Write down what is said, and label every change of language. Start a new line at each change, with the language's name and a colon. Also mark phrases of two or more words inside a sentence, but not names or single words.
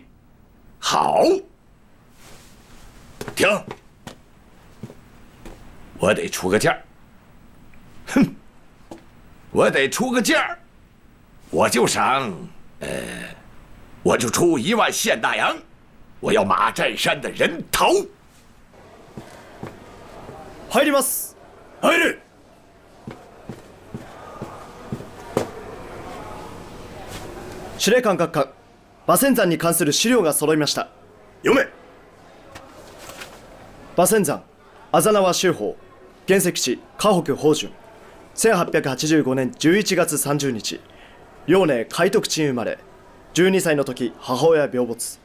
Chinese: 好，停！我得出个价。哼，我得出个价，我就赏，我就出1万现大洋，我要马占山的人头。
Japanese: 入ります。入る。司令官閣下、馬仙山に関する資料が揃いました。読め。馬仙山、あざなわ州法、原石地、河北宝順。1885年11月30日、遼寧海徳鎮生まれ、12歳の時母親病没。